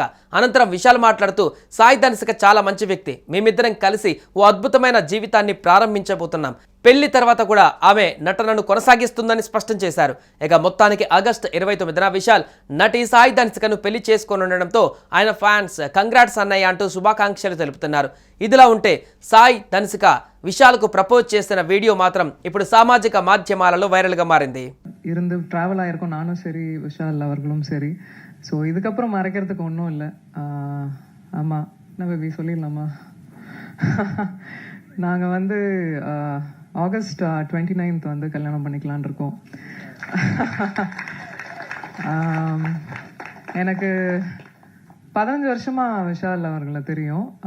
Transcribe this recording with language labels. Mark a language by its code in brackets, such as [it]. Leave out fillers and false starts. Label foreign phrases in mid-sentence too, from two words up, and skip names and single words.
[te] అనంతరం విశాల్ మాట్లాడుతూ, సాయి ధన్సిక చాలా మంచి వ్యక్తి, మేమిద్దరం కలిసి ఓ అద్భుతమైన జీవితాన్ని ప్రారంభించబోతున్నాం. పెళ్లి తర్వాత కూడా ఆమె నటనను కొనసాగిస్తుందని స్పష్టం చేశారు. ఇక మొత్తానికి ఆగస్టు 29న విశాల్ నటి సాయి ధన్సికను పెళ్లి చేసుకోనుండడంతో ఆయన ఫ్యాన్స్ కంగ్రాట్స్ అన్నయ్య అంటూ శుభాకాంక్షలు తెలుపుతున్నారు. ఇదిలా ఉంటే సాయి ధన్సిక [ta] விஷாலுக்கு ப்ரப்போஸ் [te] చేసిన [ta] வீடியோ மாத்திரம் [te] ఇప్పుడు సామాజిక మాధ్యమాలలో వైరల్గా మారింది. [ta] இருந்து டிராவல் ஆயிருக்கும் நானும் சரி, விஷால் அவர்களும் சரி. ஸோ இதுக்கப்புறம் மறைக்கிறதுக்கு ஒன்றும் இல்லை. ஆமாம், நான் பேபி சொல்லிடலாமா? நாங்கள் வந்து ஆகஸ்ட் 29th வந்து கல்யாணம் பண்ணிக்கலான் இருக்கோம். எனக்கு 15 வருஷமாக விஷால் அவர்களை தெரியும்.